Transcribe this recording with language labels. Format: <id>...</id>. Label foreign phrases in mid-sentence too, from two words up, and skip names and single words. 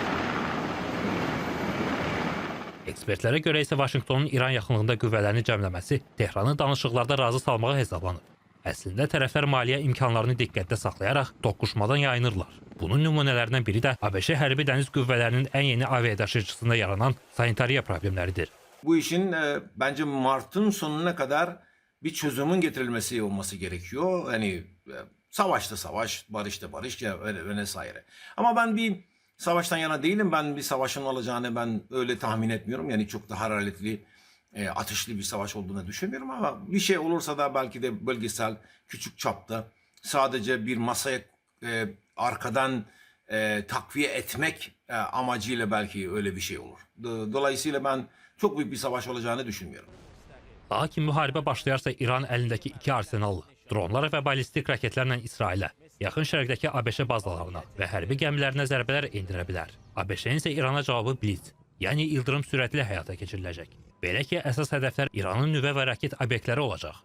<az>Ekspertlərə görə isə Vaşinqtonun İran yaxınlığında qüvvələrini cəmləməsi Tehranı danışıqlarda razı salmağa hesablanıb. Əslində tərəflər maliyyə imkanlarını diqqətdə saxlayaraq toqquşmadan yayınırlar. Bunun nümunələrindən biri də ABŞ hərbi dəniz qüvvələrinin ən yeni aviadaşıyıcısında yaranan sanitariya problemləridir.</az> <tr>Bu işin bence Mart'ın sonuna kadar bir çözümün getirilmesi olması gerekiyor. Hani savaşta savaş, barışta barış ve vesaire. Ama ben bir savaştan yana değilim. Ben bir savaşın olacağını ben öyle tahmin etmiyorum. Yani çok da hararetli, ateşli bir savaş olduğunu düşünmüyorum. Ama bir şey olursa da belki de bölgesel, küçük çapta sadece bir masaya arkadan takviye etmek amacıyla belki öyle bir şey olur. Dolayısıyla ben çok büyük bir savaş olacağını düşünmüyorum.</tr> <az>Lakin müharibə başlayarsa İran əlindəki iki arsenal, dronlar və ballistik raketlərlə İsrailə, yaxın şərqdəki ABŞ bazalarına və hərbi gəmilərinə zərbələr endirə bilər. ABŞ-nin isə İrana cavabı blitz, yəni ildırım sürətli həyata keçiriləcək. Belə ki, əsas hədəflər İranın nüvə və raket obyektləri olacaq.</az>